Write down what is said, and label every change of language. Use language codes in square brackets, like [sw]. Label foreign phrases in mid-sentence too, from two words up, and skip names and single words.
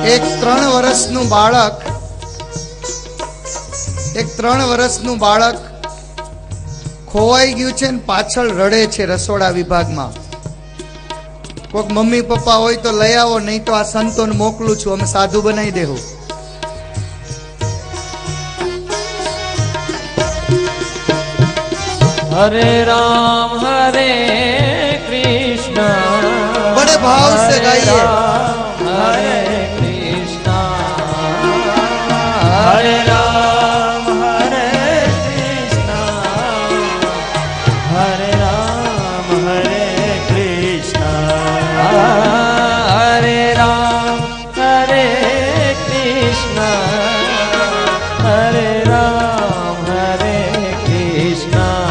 [gu] એક 3 વર્ષનું બાળક ખોવાઈ ગયું છે ને પાછળ રડે છે રસોડા વિભાગમાં. કોઈક મમ્મી પપ્પા હોય તો લઈ આવો, નહીં તો આ સંતોને મોકલું છું, અમે સાધુ બનાવી દેવું. [hi] हरे राम हरे कृष्ण, बड़े भाव से गाइए. हरे कृष्ण, हरे राम हरे कृष्ण, हरे राम हरे कृष्ण, हरे राम हरे कृष्ण, हरे राम हरे कृष्ण,